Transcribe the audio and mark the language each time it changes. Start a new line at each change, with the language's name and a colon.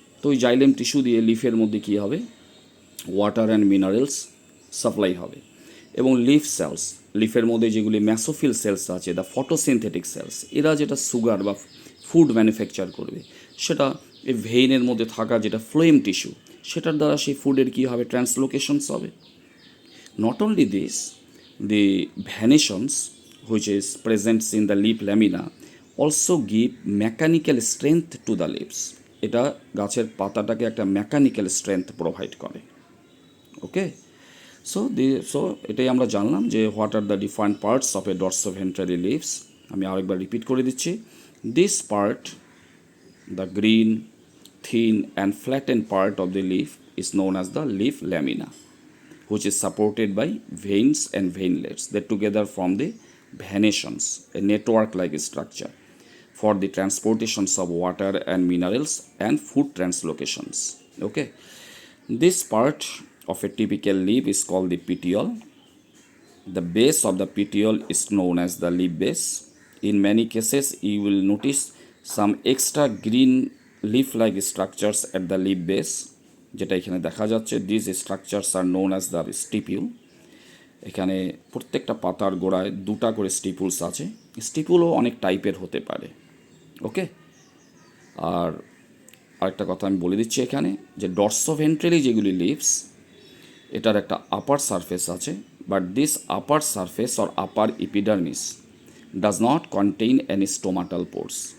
Bangla: তো ওই xylem tissue দিয়ে লিফের মধ্যে কী হবে, ওয়াটার অ্যান্ড মিনারেলস সাপ্লাই হবে। এবং লিফ সেলস, লিফের মধ্যে যেগুলি ম্যাসোফিল সেলস আছে,
English: the photosynthetic cells,
Bangla: এরা যেটা সুগার বা ফুড ম্যানুফ্যাকচার করবে সেটা এই ভেইনের মধ্যে থাকা যেটা ফ্লোয়েম টিস্যু সেটার দ্বারা সেই ফুডের কী হবে, ট্রান্সলোকেশনস হবে।
English: Not only this, the venations which is present in the leaf lamina also give mechanical strength to the leaves.
Bangla: এটা গাছের পাতাটাকে একটা মেকানিক্যাল স্ট্রেংথ প্রোভাইড করে।
English: okay, so
Bangla: এটাই আমরা জানলাম যে
English: What are the different parts of a dorsoventrally leaves.
Bangla: আমি আরেকবার রিপিট করে দিচ্ছি।
English: This part, the green, thin and flattened part of the leaf is known as the leaf lamina, which is supported by veins and veinlets that together form the vanations, a network-like structure for the transportations of water and minerals and food translocations. Okay, this part of a typical leaf is called the petiole. The base of the petiole is known as the leaf base. In many cases, you will notice some extra green leaf-like structures at the leaf base,
Bangla: যেটা এখানে দেখা যাচ্ছে।
English: This structures are known as the stipule.
Bangla: এখানে প্রত্যেকটা পাতার গোড়ায় দুটা করে স্টিপুলস আছে। স্টিপুলও অনেক টাইপের হতে পারে। ওকে, আর আরেকটা কথা আমি বলে দিচ্ছি এখানে যে ডর্সোভেন্ট্রালি যেগুলি লিভস, এটার একটা আপার সারফেস আছে,
English: But this upper surface or upper epidermis does not contain any stomatal pores.